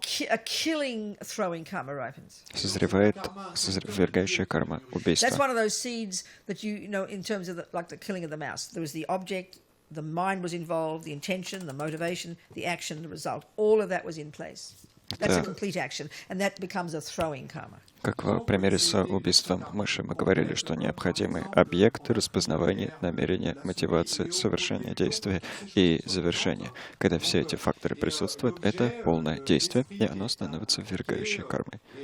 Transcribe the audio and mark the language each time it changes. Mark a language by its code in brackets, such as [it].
[en] a killing throwing karma ripens. [ru] созревает ввергающая карма [en] That's [ru] убийства. [en] one of those seeds that in terms of like the killing of the mouse. There was the object, the mind was involved, the intention, the motivation, the action, the result. All of that was in place. That's a complete action, and that becomes a throwing karma. [ru] Как в примере с убийством мыши мы говорили, что необходимы объекты, распознавание, намерение, мотивация, совершение действия и завершение. Когда все эти факторы присутствуют, это полное действие, и оно становится ввергающей кармой.